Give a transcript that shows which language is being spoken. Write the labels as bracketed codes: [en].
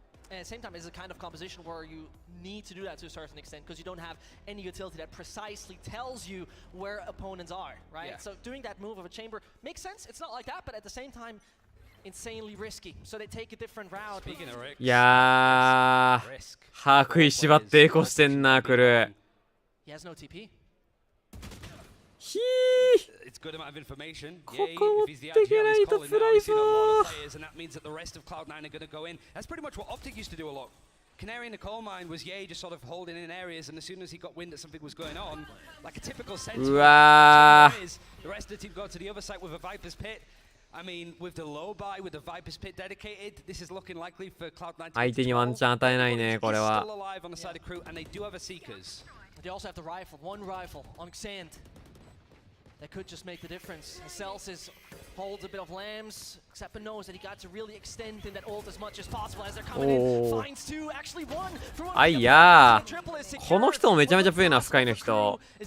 [en] And at the same time, it's a kind of composition where you need to do that to a certain extent because you don't have any utility that precisely tells you where opponents are, right? Yeah. So doing that move of a chamber makes sense. It's not like that, but at the same time, insanely risky. So they take a different route. [ja] いやー歯食いしばってエコしてんなクルー。 [en] He has no TP. ひー It's good amount of information. [ja] ここ持っていけないと辛いぞー。 [en] And that means that the rest of Cloud9 are going to go in. That's pretty much what Optic used to do a lot. Canary in the coal mine was Ye just sort of holding in areas, and as soon as he got wind that something was going on, like a typical sentinel, うわー the rest of the team go to the other side with a Viper's Pit. I mean, with the low buy, with the Viper's Pit dedicated, this is looking likely for Cloud9 to [ja] 相手にワンチャン与えないねこれは。 [en] still alive on the side of Crew, and they do have a Seekers. They also have the rifle, 1 rifle on Xand. That could just make the difference. Celsius holds a bit of lambs, except knows that he got to really extend in that ult as much as possible as they're coming in. Finds 2, actually 1. [ja] あいやーこの人もめちゃめちゃ強いなスカイの人。